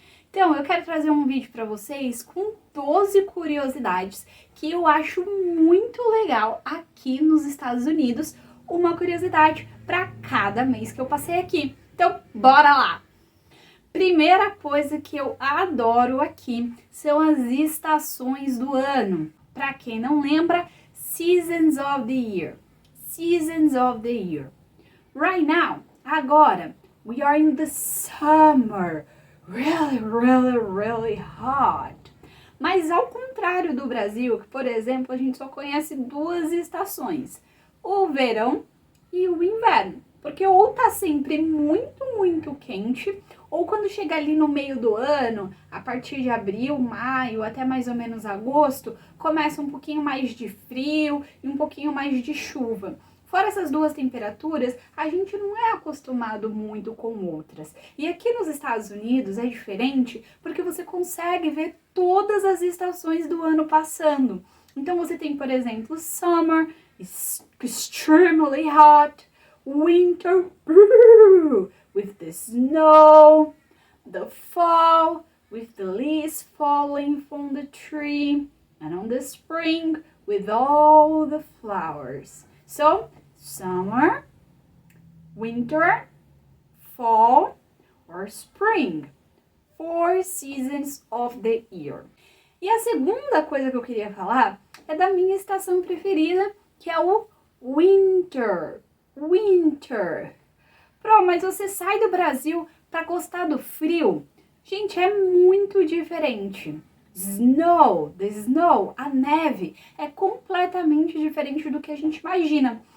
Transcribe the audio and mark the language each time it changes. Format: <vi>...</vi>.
<pt>Então, eu quero trazer um vídeo para vocês com 12 curiosidades que eu acho muito legal aqui nos Estados Unidos, uma curiosidade para cada mês que eu passei aqui. Então, bora lá! Primeira coisa que eu adoro aqui são as estações do ano. Para quem não lembra,</pt> <en>Seasons of the Year. Seasons of the Year. Right now,</en> <pt>agora,</pt> <en>we are in the summer. Really hot.</en> <pt>Mas ao contrário do Brasil, que, por exemplo, a gente só conhece duas estações, o verão e o inverno. Porque ou tá sempre muito quente, ou quando chega ali no meio do ano, a partir de abril, maio, até mais ou menos agosto, começa um pouquinho mais de frio e um pouquinho mais de chuva. Fora essas duas temperaturas, a gente não é acostumado muito com outras. E aqui nos Estados Unidos é diferente porque você consegue ver todas as estações do ano passando. Então você tem, por exemplo,</pt> <en>summer, extremely hot, winter, with the snow, the fall, with the leaves falling from the tree, and on the spring, with all the flowers. So, summer, winter, fall, or spring. 4 seasons of the year.</en> <pt>E a segunda coisa que eu queria falar é da minha estação preferida, que é o winter. Winter. Pro, mas você sai do Brasil para gostar do frio? Gente, é muito diferente.</pt> <en>Snow, the snow,</en> <pt>a neve, é completamente diferente do que a gente imagina.</pt>